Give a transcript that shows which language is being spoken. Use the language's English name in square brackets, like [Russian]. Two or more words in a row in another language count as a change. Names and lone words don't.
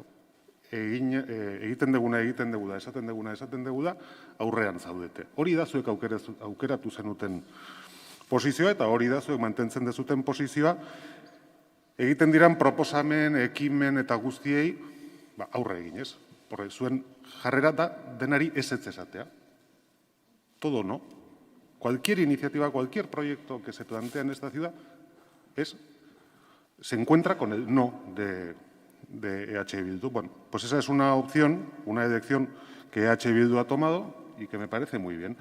[Basque] Egiten duguna, esaten duguna, aurrean zaudete. Hori da zuek aukeratu zenuten posizioa eta hori da zuek mantentzen dezuten posizioa, egiten diran proposamen, ekimen eta guztiei aurre eginez. Zuen jarrera da denari ez esatea. [Spanish] Todo no. Cualquier iniciativa, cualquier proyecto que se plantea en esta ciudad se encuentra con el no de EH Bildu. Bueno, pues esa es una opción, una elección que EH Bildu ha tomado y que me parece muy bien.